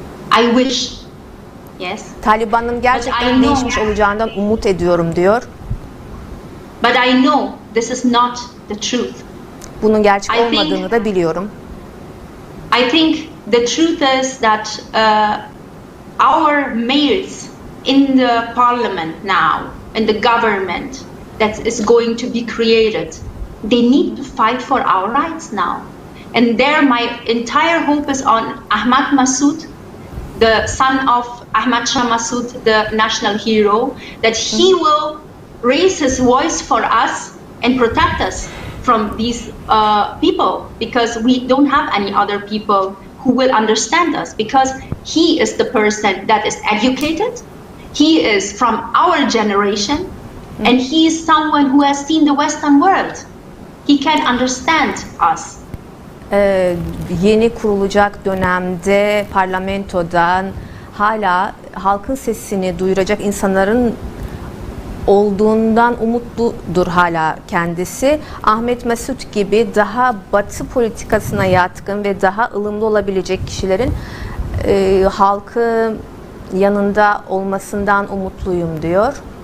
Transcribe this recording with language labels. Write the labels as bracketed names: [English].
[English] I wish. Yes. [Turkish] Taliban'ın gerçekten değişmiş olacağından umut ediyorum diyor. [English] But I know this is not the truth. [Turkish] Bunun gerçek olmadığını da biliyorum. [English] I think the truth is that our males in the parliament now, in the government that is going to be created, they need to fight for our rights now. And there my entire hope is on Ahmad Massoud, the son of Ahmad Shah Massoud, the national hero, that he will raise his voice for us and protect us from these people, because we don't have any other people who will understand us, because he is the person that is educated, he is from our generation, and he is someone who has seen the Western world. He can understand us. [Turkish] Yeni kurulacak dönemde parlamentodan hala halkın sesini duyuracak insanların olduğundan umutludur hala kendisi. Ahmet Mesut gibi daha batı politikasına yatkın ve daha ılımlı olabilecek kişilerin halkı yanında olmasından umutluyum diyor.